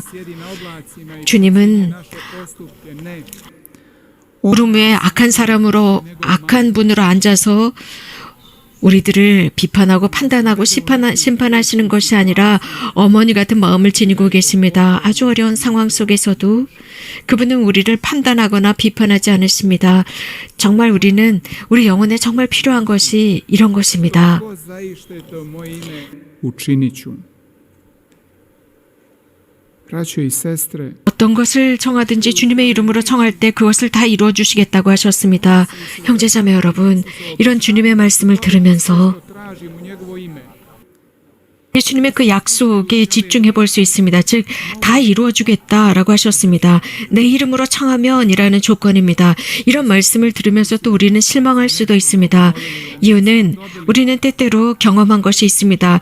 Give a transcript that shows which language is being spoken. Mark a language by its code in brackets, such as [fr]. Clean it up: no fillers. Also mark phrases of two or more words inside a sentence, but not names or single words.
[ko] 주님은 구름 위에 악한 분으로 앉아서 우리들을 비판하고 판단하고 심판하시는 것이 아니라 어머니 같은 마음을 지니고 계십니다. 아주 어려운 상황 속에서도 그분은 우리를 판단하거나 비판하지 않으십니다. 정말 우리는 우리 영혼에 정말 필요한 것이 이런 것입니다. [hr] učinit ću. Braćo i sestre, [ko] 어떤 것을 청하든지 주님의 이름으로 청할 때 그것을 다 이루어 주시겠다고 하셨습니다. 형제자매 여러분, 이런 주님의 말씀을 들으면서 [hr] tražim u njegovo ime. [ko] 예수님의 그 약속에 집중해 볼 수 있습니다. 즉, 다 이루어 주겠다라고 하셨습니다. 내 이름으로 청하면이라는 조건입니다. 이런 말씀을 들으면서 또 우리는 실망할 수도 있습니다. 이유는 우리는 때때로 경험한 것이 있습니다.